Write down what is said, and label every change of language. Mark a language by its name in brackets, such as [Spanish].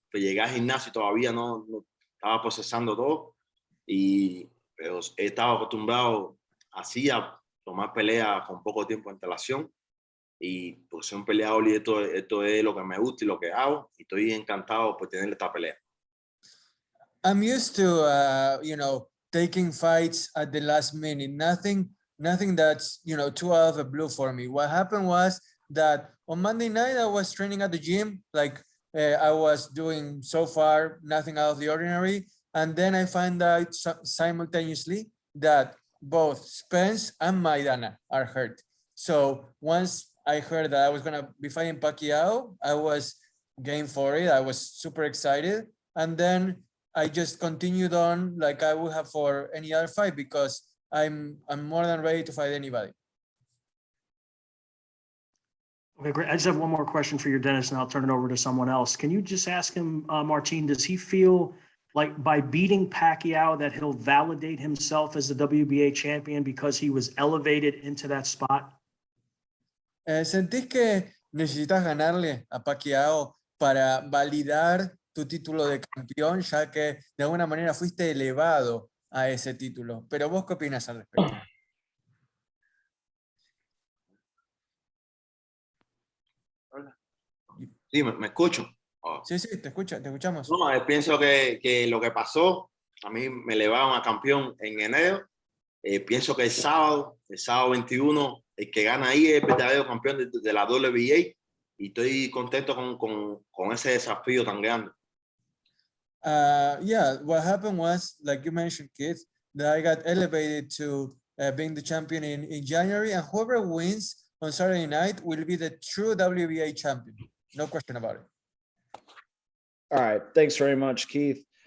[Spanish] Llegué al gimnasio y todavía no estaba procesando todo, pero he estado acostumbrado así a tomar peleas con poco tiempo de antelación, y pues soy un peleador y esto es lo que me gusta y lo que hago, y estoy encantado por tener esta pelea. [English] I'm used to, taking fights at the last minute. Nothing that's, too out of the blue for me. What happened was that on Monday night, I was training at the gym, like I was doing so far, nothing out of the ordinary. And then I find out simultaneously that both Spence and Maidana are hurt. So once I heard that I was gonna be fighting Pacquiao, I was game for it. I was super excited. And then I just continued on like I would have for any other fight because I'm more than ready to fight anybody. Okay, great. I just have one more question for you, Dennis, and I'll turn it over to someone else. Can you just ask him, Martin, does he feel like by beating Pacquiao that he'll validate himself as the WBA champion because he was elevated into that spot? [Spanish] ¿Sentís que necesitas ganarle a Pacquiao para validar tu título de campeón, ya que de alguna manera fuiste elevado a ese título? Pero vos, ¿qué opinas al respecto? Sí, me escucho. Oh. Sí, te escuchamos. No, pienso que lo que pasó, a mí me elevaron a campeón en enero. Pienso que el sábado 21, el que gana ahí es el verdadero campeón de la WBA, y estoy contento con ese desafío tan grande. [English] Yeah, what happened was, like you mentioned, Keith, that I got elevated to being the champion in January, and whoever wins on Saturday night will be the true WBA champion. No question about it. All right. Thanks very much, Keith.